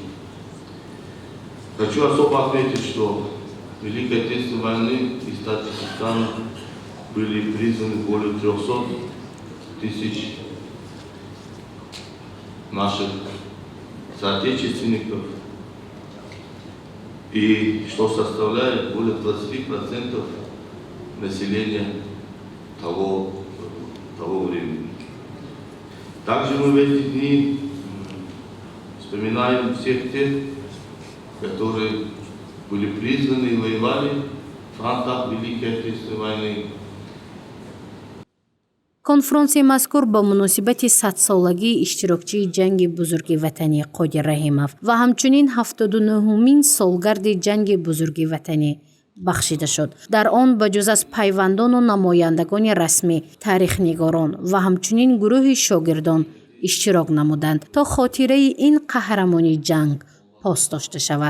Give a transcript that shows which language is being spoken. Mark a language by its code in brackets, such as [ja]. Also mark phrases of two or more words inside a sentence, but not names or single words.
[ru] Хочу особо отметить, что Великой Отечественной войны из Таджикистана были призваны более 300 тысяч наших соотечественников, и что составляет более 20% населения того времени. Также мы в эти дни вспоминаем всех тех, которые были призваны и воевали в фронтах Великой Отечественной войны. [tg] конфронсияи мазкур ба муносибати 100-солагии иштирокчии ҷанги бузурги ватанӣ Қодир Раҳимов ва ҳамчунин 79-умин солгарди ҷанги бузурги ватанӣ бахшида шуд. дар он ба ҷуз аз пайвандону намояндагони расмӣ, таърихнигорон ва ҳамчунин гурӯҳи шогирдон иштирок намуданд то хотираи ин қаҳрамони ҷанг пос дошта шавад.